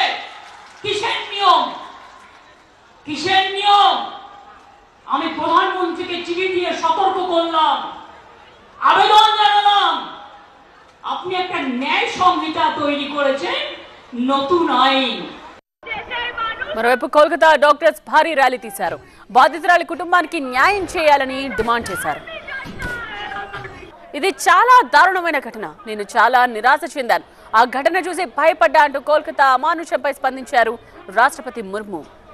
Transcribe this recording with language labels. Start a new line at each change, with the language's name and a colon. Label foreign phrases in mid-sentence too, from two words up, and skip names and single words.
Bangla: কিসের নিয়ম? কিসের নিয়ম? আমি প্রধানমন্ত্রীকে চিঠি দিয়ে সতর্ক করলাম, আবেদন জানালাম, আপনি একটা ন্যায় সংহিতা তৈরি করেছেন, নতুন আইন।
Telugu: మరోవైపు కోల్కతా డాక్టర్స్ భారీ ర్యాలీ తీశారు. బాధితురాలి కుటుంబానికి న్యాయం చేయాలని డిమాండ్ చేశారు. ఇది చాలా దారుణమైన ఘటన. నేను చాలా నిరాశ చెందాను. ఆ ఘటన చూసి భయపడ్డా అంటూ కోల్కతా అమానుషంపై స్పందించారు రాష్ట్రపతి ముర్ము.